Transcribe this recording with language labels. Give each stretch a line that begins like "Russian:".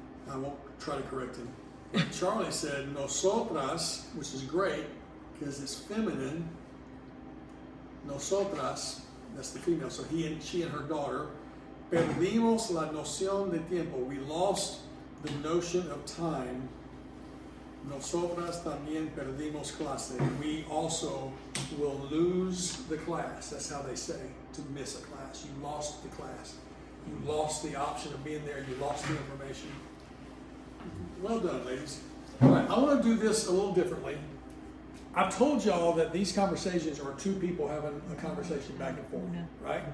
English: I won't try to correct him. But Charlie said, Nosotras, which is great because it's feminine. Nosotras, that's the female. So she and her daughter,
Spanish: perdimos la noción de tiempo.
English: We lost the notion of time.
Spanish: Nosotras también perdimos clase.
English: We also will lose the class. That's how they say, to miss a class. You lost the class. You lost the option of being there. You lost the information. Well done, ladies. All right, I want to do this a little differently. I've told y'all that these conversations are two people having a conversation back and forth, right?